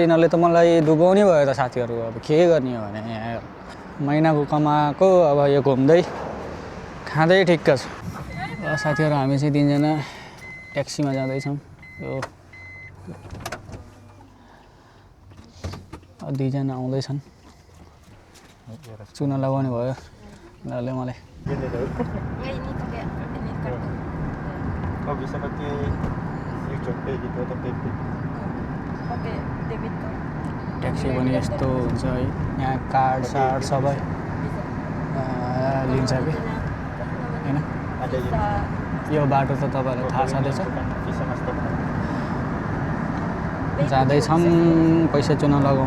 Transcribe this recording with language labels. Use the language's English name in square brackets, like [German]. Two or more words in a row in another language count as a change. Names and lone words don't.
[Nepali] यिनीहरूले त मलाई डुबाउने भयो त साथीहरू। अब के गर्ने हो भने यहाँ महिनाको कमाएको अब यो घुम्दै खाँदै ठिक्क छ। साथीहरू हामी चाहिँ 3 जना ट्याक्सीमा जाँदैछौँ। यो 2 जना आउँदैछन्। चुना लगाउने भयो उनीहरूले मलाई। [Indonesian] bisa pakai GoPay gitu atau PayPal. Pakai [English] debit card. [Nepali] ट्याक्सी पनि यस्तो हुन्छ है, यहाँ कार्ड सबै लिन्छ कि हैन। यो बाटो त तपाईँलाई थाहा छँदैछ। जाँदैछौँ पैसा चुना लगाउन।